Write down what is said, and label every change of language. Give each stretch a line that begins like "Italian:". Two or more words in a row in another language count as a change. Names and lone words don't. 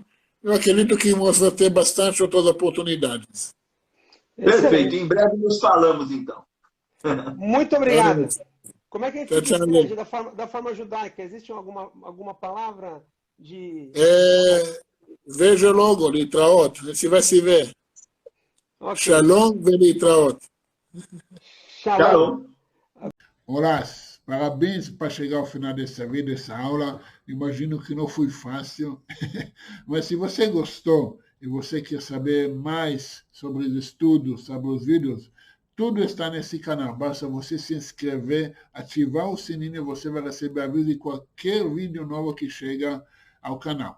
Portuguese: Eu acredito que vamos ter bastante outras oportunidades. Perfeito, em breve nos falamos então. Muito obrigado. Como é que a gente se despede da forma judaica? Existe alguma palavra de... Veja logo, Litraot, você vai se ver.
Hebrew: Okay. שלום ולהתראות.
Portuguese: Shalom. Olá, parabéns para chegar ao final dessa vida, dessa aula. Imagino que não foi fácil, mas se você gostou e você quer saber mais sobre os estudos, sobre os vídeos, tudo está nesse canal. Basta você se inscrever, ativar o sininho e você vai receber aviso de qualquer vídeo novo que chega ao canal.